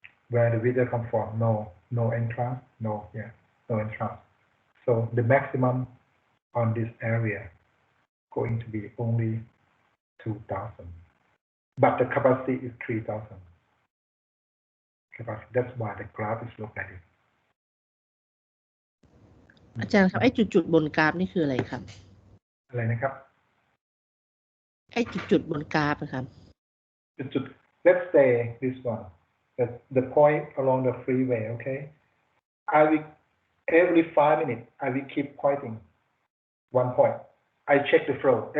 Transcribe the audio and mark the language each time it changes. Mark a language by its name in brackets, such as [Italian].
[English] Where the vehicle come from? No entrance, no entrance. So the maximum on this area going to be only 2,000, but the capacity is 3,000. Capacity. That's why the graph is looked like it. [Thai] อาจารย์ครับไอ้จุดบนกราฟนี่คืออะไรครับ อะไรนะครับ ไอ้จุดบนกราฟนะครับ [English] จุด let's say this one, the point along the freeway, okay? I will every 5 minutes I will keep pointing one point. I check the flow.